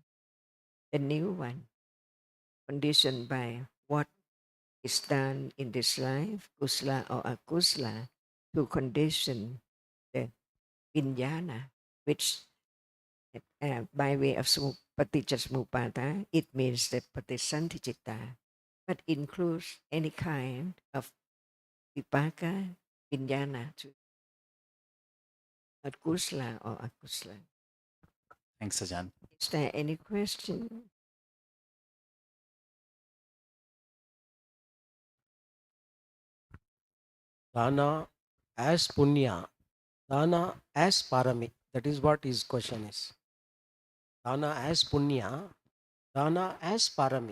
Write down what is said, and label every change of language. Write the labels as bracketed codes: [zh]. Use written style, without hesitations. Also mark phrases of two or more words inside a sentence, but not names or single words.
[en] The new one, conditioned by what is done in this life, kusala or akusala, to condition the vijnana, which by way of paticca it means the patisantichitta, but includes any kind of [pi] vipaka, vijnana, [en] to kusala or akusala. Thanks, Ajahn. Is there any question? Dana as punya, dana as parami. That is what his question is. Dana as punya, dana as parami.